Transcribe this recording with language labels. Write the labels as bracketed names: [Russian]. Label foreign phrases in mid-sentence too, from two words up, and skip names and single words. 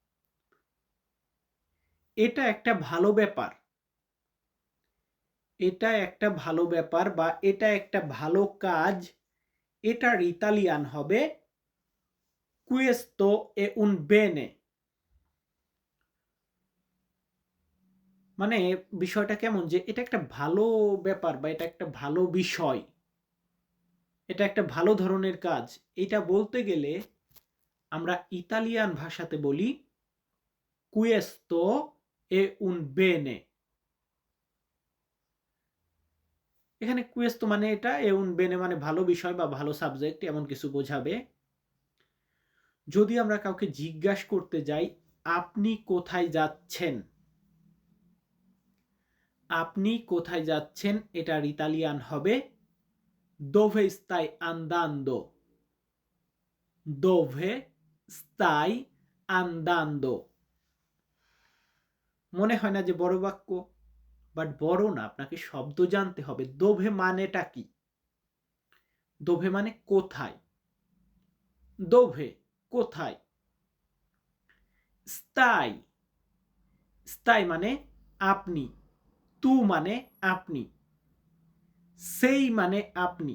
[Bangla] এটা একটা ভালো ব্যাপার। এটা একটা ভালো ব্যাপার বা এটা একটা ভালো কাজ, এটার ইতালিয়ান হবে [Italian] questo è un bene। [Bangla] মানে বিষয়টা কেমন যে এটা একটা ভালো ব্যাপার বা এটা একটা ভালো বিষয়, এটা একটা ভালো ধরনের কাজ। এটা বলতে গেলে আমরা ইতালিয়ান ভাষাতে বলি [Italian] questo è un bene। [Bangla] এখানে কুয়েস্তো মানে এটা, [Italian] è un bene [Bangla] মানে ভালো বিষয় বা ভালো সাবজেক্ট এমন কিছু বোঝাবে। যদি আমরা কাউকে জিজ্ঞাসা করতে যাই আপনি কোথায় যাচ্ছেন, আপনি কোথায় যাচ্ছেন, এটার ইতালিয়ান হবে [Italian] dove stai andando, dove stai andando। [Bangla] মনে হয় না যে বড় বাক্য, বাট বড় না, আপনাকে শব্দ জানতে হবে। দোভে মানেটা কি? দোভে মানে কোথায়, দোভে কোথায়। স্তাই, স্তাই মানে আপনি, তু মানে আপনি, সেই মানে আপনি।